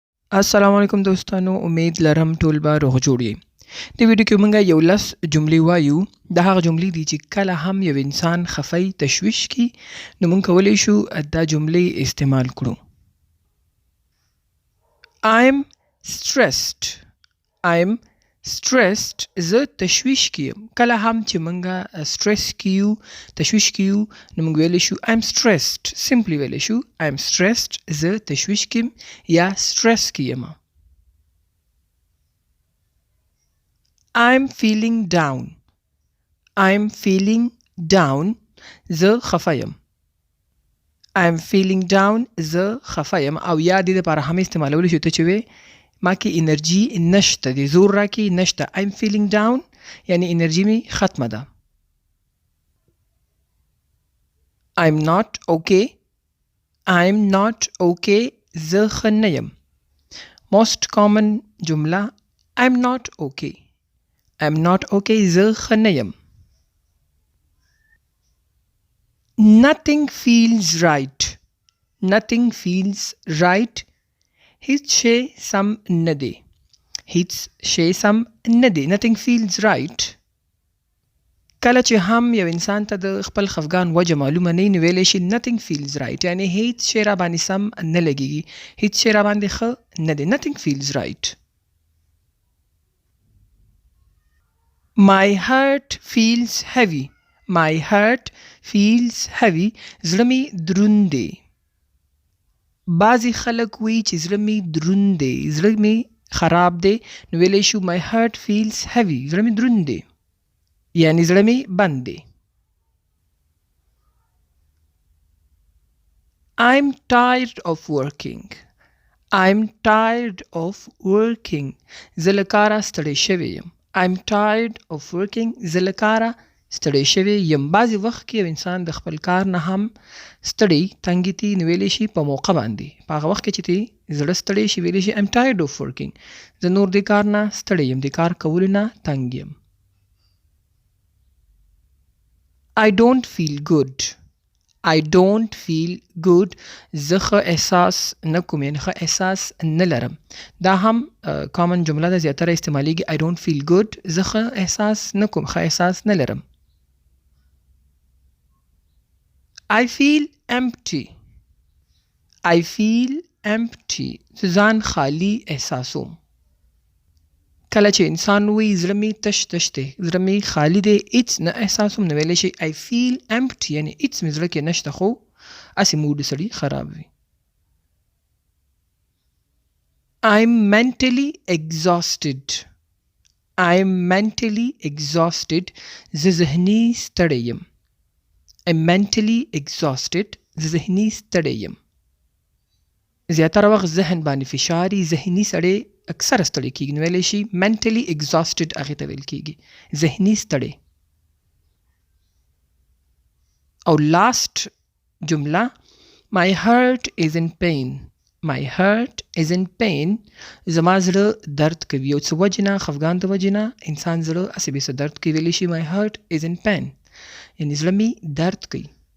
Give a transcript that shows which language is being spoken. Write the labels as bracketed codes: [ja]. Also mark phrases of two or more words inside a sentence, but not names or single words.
[ps] السلام علیکم دوستانو، امید لرم ټول به روغ جوړ یې. د ویډیو کې مونږ یو لس جملې وایو. د هغه جملې دي چې کله هم یو انسان خفه تشویش کی نو مونږ کولی شو دا جملې استعمال کړو. [en] I'm stressed. I'm stressed. [ps] زه تشویش کی یم. کله هم چې مونږه سټرس کیو، تشویش کیو نو مونږ ویلی شو [en] I'm stressed. [ps] سمپلی ویلی شو [en] I'm stressed. [ps] زه تشویش کیم یا سټرس کی یم. [en] I'm feeling down. I'm feeling down. [ps] زه خفه یم. [en] I'm feeling down. [ps] زه خفه یم. او یا دې دپاره هم استعمالولی شو ته چې وې ما کې انرژي نشته دی، زور راکې نشته. [en] I'm feeling down [ps] یعنی انرژي می ختمه ده. [en] I'm not okay. I'm not okay. [ps] زه ښه نه یم. [en] Most common جمله I'm not okay. I'm not okay. [ps] زه ښه نه یم. [en] Nothing feels right. Nothing feels right. [ps] هیڅ شی سم نه دی. هیڅ شی سم نه دی. [en] Nothing feels right. [ps] کله چې هم یو انسان ته د خپل خفګان وجه معلومه نه وي نو ویلی شي [en] nothing feels right [ps] یعنی هیڅ شی را باندې سم نه لګیږي، هیڅ شی را باندې ښه نه دی. [en] Nothing feels right. My heart feels heavy. My heart feels heavy. [ps] زړه می دروند دی. بعضی خلک وی چې زړه می دروند دی، زړه می خراب دی نو ویلی شو [en] my heart feels heavy. [ps] زړه می دروند دی یعنی زړه می بند دی. [en] I'm tired of working. I'm tired of working. [ps] زه له کاره ستړی شوی یم. [en] I'm tired of working. [ps] زه له کاره ستړی شوی یم. بعضې وخت کې یو انسان د خپل کار نه هم ستړی تنګې تي نو ویلی شي په موقع باندې، په هغه وخت کې چې تی زړه ستړی شي ویلی شي [en] I'm tired of working. [ps] زه نور دې کار نه ستړی یم، دې کار کولو نه تنګ یم. [en] I don't feel good. I don't feel good. [ps] زه ښه احساس نه کوم یعنې ښه احساس نه لرم. دا هم کامن جمله ده، زیاتره استعمالیږي [en] I don't feel good. [ps] زه ښه احساس نه کوم، ښه احساس نه لرم. [en] I feel empty. I feel empty. [ps] زه ځان خالی احساسوم. کله چې انسان وی زړه می تش تش دی، زړه می خالی دی، هیڅ نه احساسوم نو ویلی شي [en] I feel empty [ps] یعنی هیڅ مې زړه کې نشته خو هسې موډ سړي خراب وي. [en] I'm mentally exhausted. I'm mentally exhausted. [ps] زه ذهني ستړی یم. [en] I'm mentally exhausted. [ps] زه ذهني ستړی یم. زیاتره وخت ذهن باندې فشار وي، ذهني سړی اکثره ستړی کېږي نو ویلی شي [en] mentally exhausted [ps] هغې ته ویل کېږي، ذهني ستړی. [en] او لاست جمله My heart is in pain. My heart is in pain. [ps] زما زړه درد کوي. یو څه وجې نه، خفګان د وجې نه انسان زړه هسې بې څه درد کوي ویلی شي [en] My heart is in pain [ps] یعنې زړه مې درد کوي.